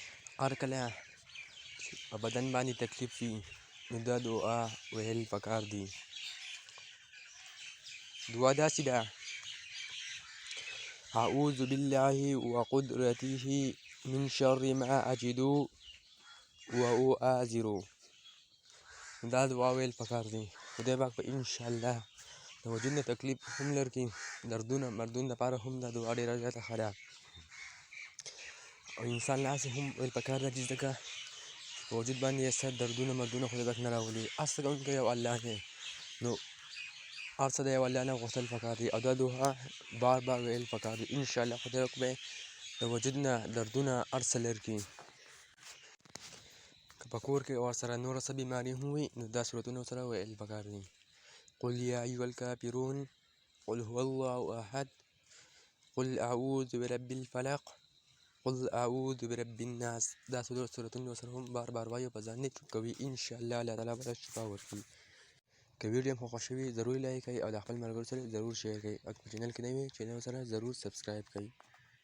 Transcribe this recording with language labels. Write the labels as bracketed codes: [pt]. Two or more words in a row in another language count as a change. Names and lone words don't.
[ps] هر کله په بدن باندې تکلیف وي نو دا دعا ویل پکار دي. دعا داسې ده: [ar] اعوذ بالله وقدرته من شر ما اجد واؤازر. [ps] دا دعا ویل پکار دي. خدای پاک په [ar] انشاءالله [ps] د وجود نه تکلیف هم لرکي، دردونه مردونه لپاره هم دا دعا ډېره زیاته ښه ده. او انسان له هسې هم ویل پکار ده چې ځکه په وجود باندې یې څه دردونه مردونه خدای پاک نه راولي. هر څه کوونکی یو الله دی، نو هر څه د یو الله نه غوښتل پکار دي او دا دعا بار بار ویل پکار دي. [ar] انشاءالله [ps] خدای پاک به د وجود نه دردونه هر څه لرې کړي. که په کور کې ورسره نوره څه بیماري هم وي نو دا صورتونه ورسره ویل پکار دي. [ar] قل یا ایها الکافرون، قل هو الله احد، قل اعوذ برب الفلق، قل اعوذ برب الناس. [ps] دا صورتونه ورسره هم بار بار وایو، په ځان نه چوپ کوي. [ar] انشاءالله الله تعالی [ps] به شفا ورکړي. که ویډیو مو خوښ شوي ضرور لایک کړئ او د خپل ملګرو سره ضرور شیر کړئ. او که په چینل کې نه وي چینل سره ضرور سبسکرایب کړئ.